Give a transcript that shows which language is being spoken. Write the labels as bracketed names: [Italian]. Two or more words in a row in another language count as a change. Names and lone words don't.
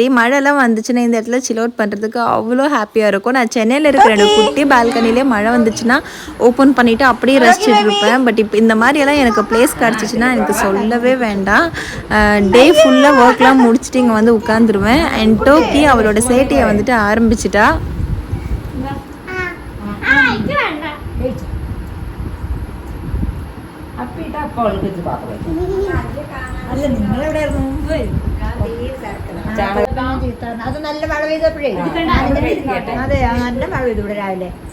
[Tamil] மழைலாம் வந்துச்சுன்னா இந்த இடத்துல [English] chill out [Tamil] பண்ணுறதுக்கு அவ்வளோ ஹாப்பியாக இருக்கும். நான் சென்னையில் இருக்கிற குட்டி பால்கனிலே மழை வந்துச்சுன்னா ஓப்பன் பண்ணிவிட்டு அப்படியே ரசிச்சுட்டு இருப்பேன். பட் இப்போ இந்த மாதிரியெல்லாம் எனக்கு பிளேஸ் கிடச்சிச்சின்னா எனக்கு சொல்லவே வேண்டாம். [English] day full [Tamil] ஒர்க்லாம் முடிச்சுட்டு இங்கே வந்து உட்காந்துருவேன். அண்ட் டோக்கி அவளோட சேட்டையை வந்துட்டு ஆரம்பிச்சிட்டா. [Malayalam] അത് നല്ല മഴ പെയ്തപ്പോഴേ അതെ നല്ല മഴ പെയ്തു ഇവിടെ രാവിലെ.